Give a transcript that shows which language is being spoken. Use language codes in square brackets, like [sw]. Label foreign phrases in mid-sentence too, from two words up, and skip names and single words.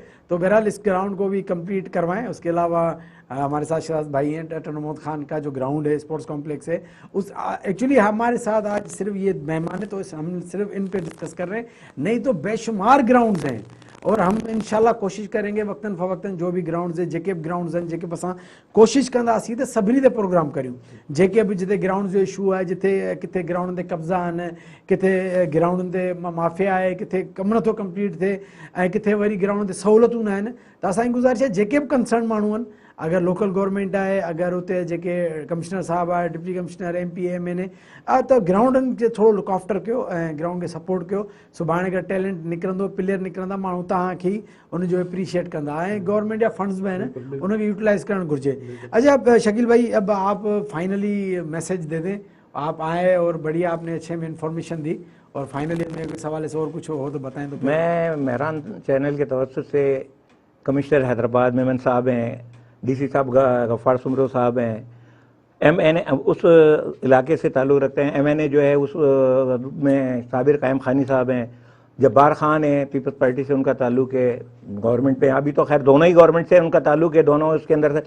[ur] تو بہرحال اس گراؤنڈ کو بھی کمپلیٹ کروائیں۔ اس کے علاوہ ہمارے ساتھ شراز بھائی ہیں، ٹن محمد خان کا جو گراؤنڈ ہے, [en] sports complex [ur] ہے، اس ایکچوئلی ہمارے ساتھ آج صرف یہ مہمان ہے تو ہم صرف ان پے ڈسکس کر رہے ہیں، نہیں تو بے شمار گراؤنڈز ہیں. اور ہم ان شاء اللہ کوشش کریں گے وقتاً فوقتاً جو بھی گراؤنڈز ہیں، جیکے گراؤنڈز ہیں, [sd] जेके असां कोशिश कंदासीं त सभिनी ते प्रोग्राम करियूं। जेके भी जिते ग्राउंड जो इशू है, जिथे किथे ग्राउंड ते कब्ज़ा आहिनि, किथे ग्राउंड ते माफिया आहे, किथे कमु नथो कंप्लीट थिए, ऐं किथे वरी ग्राउंड ते सहूलियतूं न आहिनि, त असांजी गुज़ारिश आहे जेके बि कंसर्न माण्हू आहिनि, अगर [en] local government [sd] है, अगर उते जेके कमिश्नर साहब है, [en] deputy commissioner [sd] MPA MNA तो ग्राउंडन के थोड़ा [en] look after [sd] कयो ऐं ग्राउंड के सपोर्ट कयो। सुभाणे अगर टैलेंट निकिरंदो, प्लेयर निकिरंदा, माण्हू तव्हांखे उनजो एप्रिशिएट कंदा, ऐं गवर्नमेंट जा फंड्स भी आहिनि उनखे यूटिलाइज करणु घुरिजे। [ur] اچھا اب شکیل بھائی، اب آپ فائنلی میسج دے دیں، آپ آئے اور بڑھیا آپ نے اچھے میں انفارمیشن دی، اور فائنلی میں اس حوالے سے اور کچھ ہو تو بتائیں. तो میں مہران چینل کے توجہ سے کمشنر حیدرآباد میمن صاحب ہیں، DC صاحب غفار سومرو صاحب ہیں، MNA اس علاقے سے تعلق رکھتے ہیں، MNA جو ہے اس میں صابر قائم خانی صاحب ہیں، جبار خان ہے، پیپلز پارٹی سے ان کا تعلق ہے، گورنمنٹ پے ابھی تو خیر دونوں ہی گورنمنٹ سے ان کا تعلق ہے، دونوں اس کے اندر سے.